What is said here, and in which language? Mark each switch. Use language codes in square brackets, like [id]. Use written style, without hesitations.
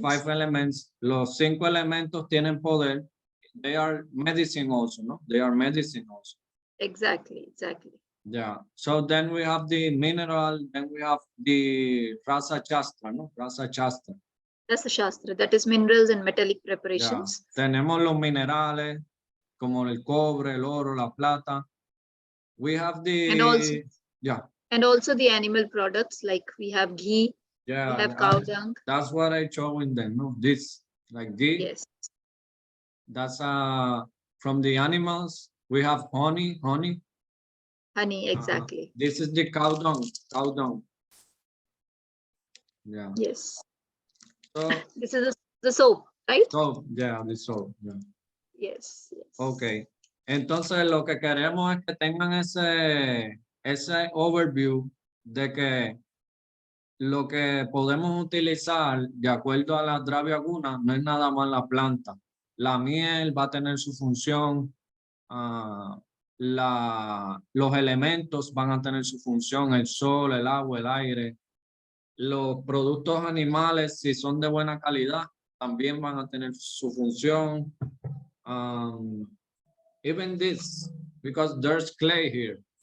[en] The 5 elements, [es] los 5 elementos tienen poder. [en] They are medicine also, no? They are medicine also. Exactly. Yeah. So then we have the mineral, then we have the Rasa Shastra, no? Rasa Shastra. That's the Shastra. That is minerals and metallic preparations. Yeah. [es] Tenemos los minerales, como el cobre, el oro, la plata. [en] We have the... And also the animal products, like we have ghee, we have cow dung. That's what I showing them, no? This, like ghee. Yes. That's from the animals. We have honey. Honey, exactly. This is the cow dung. Yeah. Yes. So, This is the soap, right? so yeah, the soap. Yeah. Yes. Yes. Okay. [es] Entonces lo que queremos es que tengan ese overview de que lo que podemos utilizar de acuerdo a la Draviaguna no es nada más la planta. La miel va a tener su función, los elementos van a tener su función, el sol, el agua, el aire. Los productos animales, si son de buena calidad, también van a tener su función. [en] Even this, because there's clay here.